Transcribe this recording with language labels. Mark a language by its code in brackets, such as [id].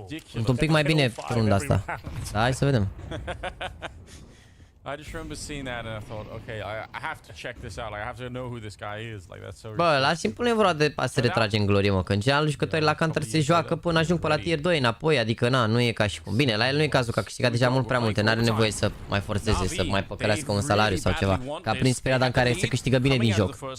[ro] Sunt un pic mai bine runda asta. Da, hai să vedem. [en] I just remember seeing that and I thought, okay, I have to check this out. Like, I have to know who this guy is. Like, that's so. [ro] Bă, la simplu nu e vorba de a se retrage în glorie, mă, că în general jucătorii la Counter se joacă până ajung pe la tier 2 înapoi, adică na, nu e ca și cum. Bine, la el nu e cazul că a câștigat deja mult prea multe, n-are nevoie să mai forțeze, să mai păcălească un salariu sau ceva. Că a prins perioada în care se câștigă bine din joc.